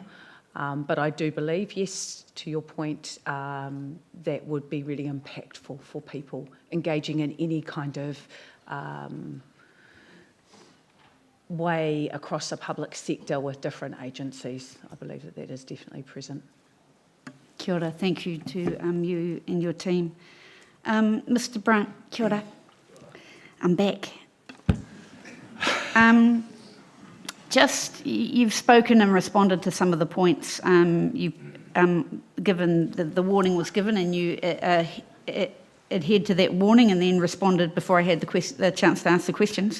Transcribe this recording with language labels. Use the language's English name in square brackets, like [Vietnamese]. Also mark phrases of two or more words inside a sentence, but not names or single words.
[English] But I do believe, yes, to your point, that would be really impactful for people engaging in any kind of way across the public sector with different agencies. I believe that is definitely present. [Māori] Kia ora, [English] thank you to you and your team. Mr. Brunt, [Māori] kia ora. [English] I'm back. You've spoken and responded to some of the points. You've given the warning was given, and you adhered to that warning, and then responded before I had the chance to ask the questions.